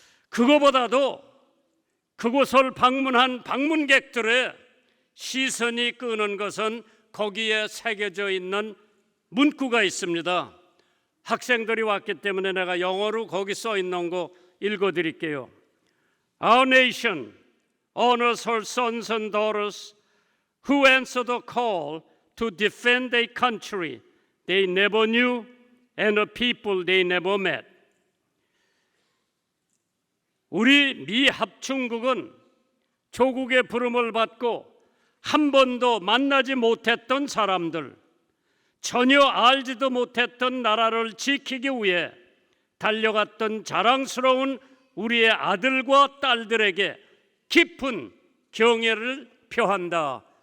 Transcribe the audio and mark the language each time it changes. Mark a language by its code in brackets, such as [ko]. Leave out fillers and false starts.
[ko] 그거보다도 그곳을 방문한 방문객들의 시선이 끄는 것은 거기에 새겨져 있는 문구가 있습니다. 학생들이 왔기 때문에 내가 영어로 거기 써 있는 거 읽어드릴게요. [en] Our nation honors her sons and daughters who answer the call to defend a country they never knew and a people they never met. [ko] 우리 미 합중국은 조국의 부름을 받고 한 번도 만나지 못했던 사람들, 전혀 알지도 못했던 나라를 지키기 위해 달려갔던 자랑스러운 우리의 아들과 딸들에게 깊은 경애를 표한다.